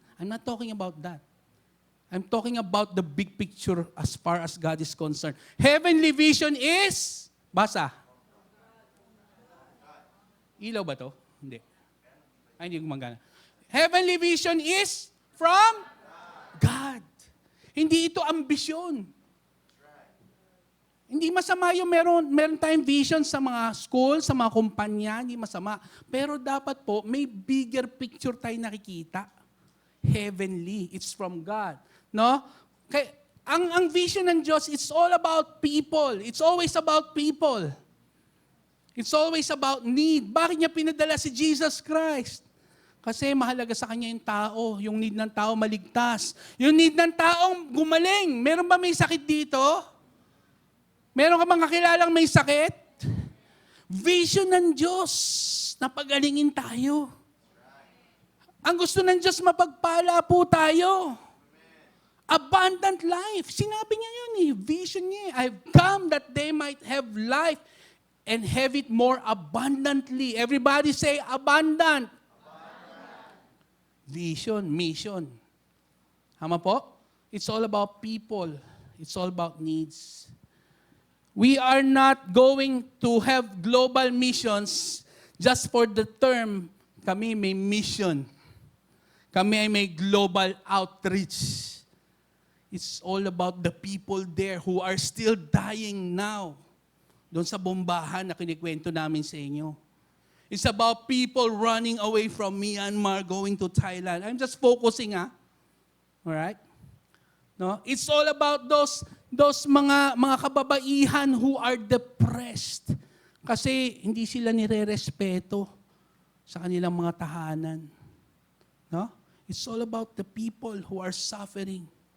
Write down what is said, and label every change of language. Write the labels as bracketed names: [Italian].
[English] I'm not talking about that. I'm talking about the big picture as far as God is concerned. Heavenly vision is, basa. [Filipino] Ilaw ba to? Hindi. Hindi gumagana. [English] Heavenly vision is from God. [Filipino] Hindi ito ambisyon. Hindi masama yung meron tayong vision sa mga school, sa mga kumpanya, hindi masama. Pero dapat po, may bigger picture tayo nakikita. [English] Heavenly. It's from God. [Filipino] No? Kaya, ang vision ng Diyos, [English] it's all about people. It's always about people. It's always about need. [Filipino] Bakit niya pinadala si Jesus Christ? Kasi mahalaga sa Kanya yung tao, yung need ng tao maligtas. Yung need ng taong gumaling. Meron ba may sakit dito? Meron ka bang kakilalang may sakit? Vision ng Diyos na pagalingin tayo. Ang gusto ng Diyos, mapagpala po tayo. [English] Abundant life. [Filipino] Sinabi niya yun vision niya. [English] I've come that they might have life and have it more abundantly. Everybody say abundant. Vision, mission. Tama po? It's all about people. It's all about needs. We are not going to have global missions just for the term, [Filipino] kami may mission. Kami ay may global outreach. [English] It's all about the people there who are still dying now. [Filipino] Doon sa bombahan na kinikwento namin sa inyo. [English] It's about people running away from Myanmar, going to Thailand. I'm just focusing, Alright? No? It's all about those [Filipino] mga kababaihan [English] who are depressed. [Filipino] Kasi hindi sila nire-respeto sa kanilang mga tahanan. No? [English] It's all about the people who are suffering.